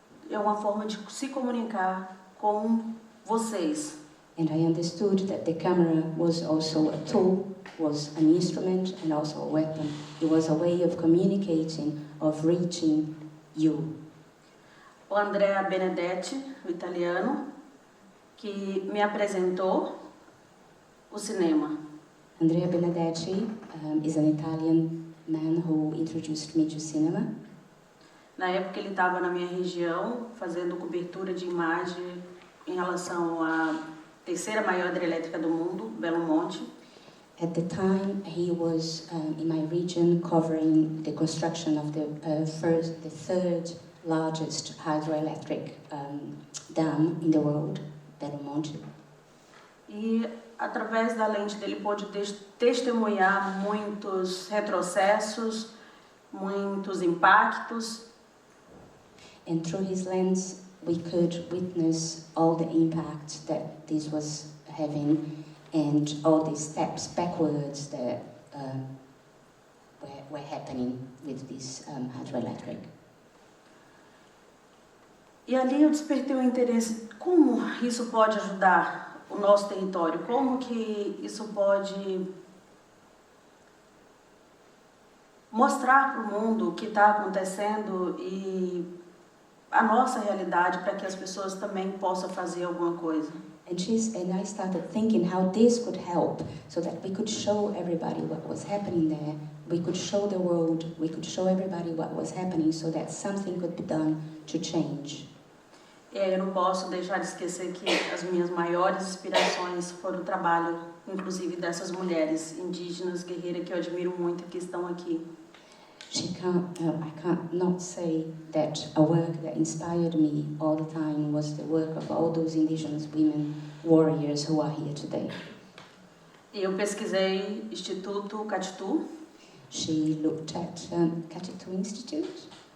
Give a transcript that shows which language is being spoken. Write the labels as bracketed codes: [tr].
[pt] É uma forma de se comunicar com vocês. [en] And I understood that the camera was also a tool, was an instrument, and also a weapon. It was a way of communicating, of reaching you. [pt] O Andrea Benedetti, o italiano, que me apresentou o cinema. [en] Andrea Benedetti is an Italian man who introduced me to cinema. [pt] Na época ele estava na minha região, fazendo cobertura de imagem em relação à terceira maior hidrelétrica do mundo, Belo Monte. [en] At the time, he was in my region covering the construction of the third largest hydroelectric dam in the world, Belo Monte. [pt] E através da lente dele pôde testemunhar muitos retrocessos, muitos impactos. [en] And through his lens, we could witness all the impact that this was having and all the steps backwards that were happening with this hydroelectric. [pt] E ali eu despertei o interesse, como isso pode ajudar o nosso território, como que isso pode mostrar para o mundo o que está acontecendo e a nossa realidade para que as pessoas também possam fazer alguma coisa. [en] And I started thinking how this could help, so that we could show everybody what was happening there. We could show the world, we could show everybody what was happening, so that something could be done to change. [pt] Eu não posso deixar de esquecer que as minhas maiores inspirações foram o trabalho, inclusive dessas mulheres indígenas guerreiras que eu admiro muito e que estão aqui. [en] I can't not say that a work that inspired me all the time was the work of all those indigenous women warriors who are here today. [pt] Eu pesquisei Instituto Catitu, [en] She looked at Katitu Institute,